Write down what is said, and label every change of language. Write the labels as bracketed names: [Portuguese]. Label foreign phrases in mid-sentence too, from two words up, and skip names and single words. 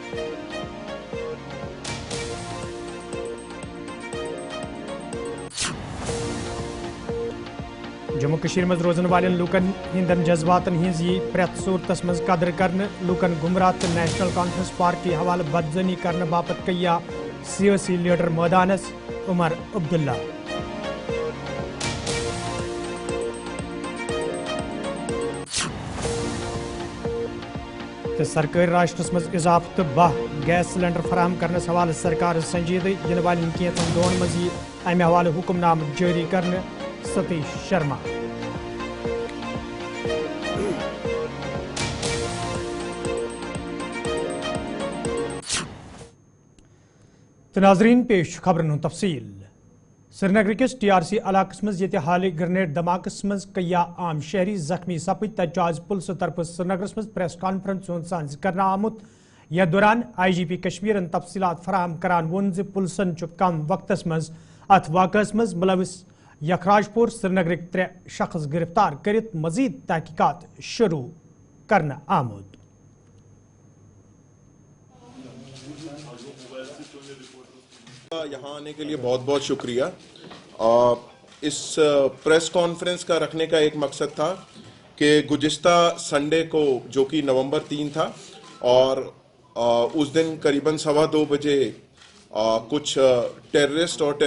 [Kashmiri] जम्मू कश्मीर मज रोजन वाले लूकन हिंदन जज्बातन हिंज यी प्रेत सूरतस मज कदर करने लूकन गुमराह तो नेशनल कॉन्फ्रेंस पार्टी हवाले बदजनी करने बापत कई सियासी लीडर मैदानस उमर अब्दुल्ला। तो सरकारी राशनस मज इजाफत तो 12 गैस सिलेंडर फराहम करने हवाले सरकार संजीदगी इन वाले कैंचन दोन मज अमे हवाले हुक्मनाम जारी करने सतीश शर्मा। तो नाजरीन पेश खबरन तफसील। श्रीनगर किस TRC इलाकस मज ये हाल ग्रेनेड धमाकस मज कई आम शहरी जख्मी सपद तज पुलिस तरफ श्रीनगर मज [English] press conference [Kashmiri] सांस कर आमुत यह दौरान IGP कश्मीरन तफसीलात फराहम करान वोन पुलिसन कम वक्तस मज अथ वाकस मज मुलविस यखराजपुर श्रीनगर 3 शख्स गिरफ्तार कर मजीद तहकीकात शुरू करना आमुद। [Urdu] یہاں آنے کے لیے بہت بہت شکریہ. اس [English] press conference [Urdu] کا رکھنے کا ایک مقصد تھا کہ گزشتہ سنڈے کو جو کہ نومبر 3 تھا اور اس دن قریباً 2:15 بجے کچھ ٹیررسٹ اور